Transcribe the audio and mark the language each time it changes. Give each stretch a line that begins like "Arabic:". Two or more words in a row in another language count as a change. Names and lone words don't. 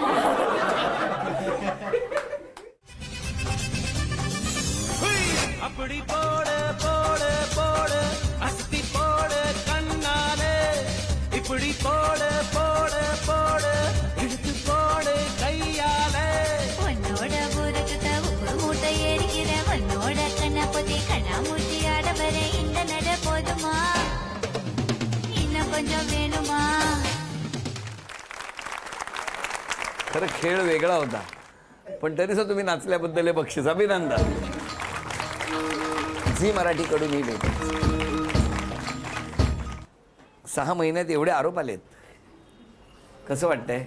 Tamil: அப்படி போடு போடு போடு அஸ்தி போடு கண்ணாலே இப்படி போடு போடு போடு இழுத்து போடு கையாலே உன்னோட ஊருக்குத்த உப்பு மூட்டை ஏறிக்கிற உன்னோட கண்ணப்பதி கண்ணாமூச்சி ஆட வர இந்த நட போதுமா இன்னும் கொஞ்சம் வேணுமா.
Marathi: खरं खेळ वेगळा होता, पण तरी सुद्धा तुम्ही नाचल्याबद्दल हे बक्षीस. अभिनंदन. झी मराठीकडून ही भेट. 6 महिन्यात एवढे आरोप आलेत, कसं वाटतंय?